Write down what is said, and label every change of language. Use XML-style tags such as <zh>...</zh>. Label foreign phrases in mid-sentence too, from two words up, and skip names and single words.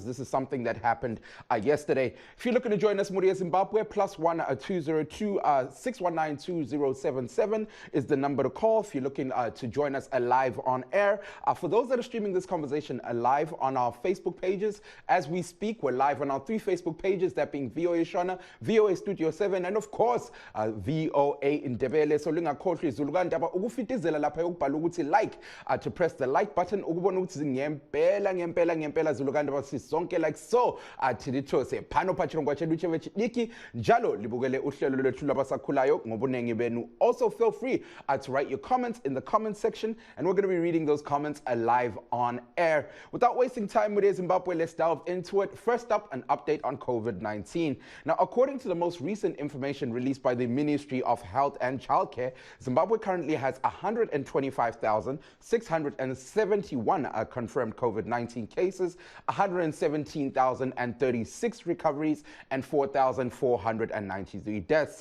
<en>This is something that happened yesterday. If you're looking to join us,</en> <sn>Muri Zimbabwe,</sn> <en>+1 202 619 2077 is the number to call if you're looking to join us live on air. For those that are streaming this conversation live on our Facebook pages, as we speak, we're live on our 3 Facebook pages, that being VOA Shona, VOA Studio 7, and of course, VOA Ndebele.</en> <nd>So lingakhohlwa izulukandaba ukufitizela lapha yokubhala ukuthi like,</nd> <en>to press the like button</en> <nd>ukubona ukuthi ngempela zulukandaba sisonke</nd> <en>like so.</en> <sn>Thilithose phano phachirongwa chedu chewechidiki</sn> <nd>njalo libukele uhlelo lwethu labasakhulayo ngobunengi benu.</nd> <en>Also feel free to write your comments in the comment section, and we're going to be reading those comments live on air. Without wasting time with Zimbabwe, let's delve into it. First up, an update on COVID-19. Now, according to the most recent information released by the Ministry of Health and Childcare, Zimbabwe currently has 125,671 confirmed COVID-19 cases, 117,036 recoveries, and 4,493 deaths.</en>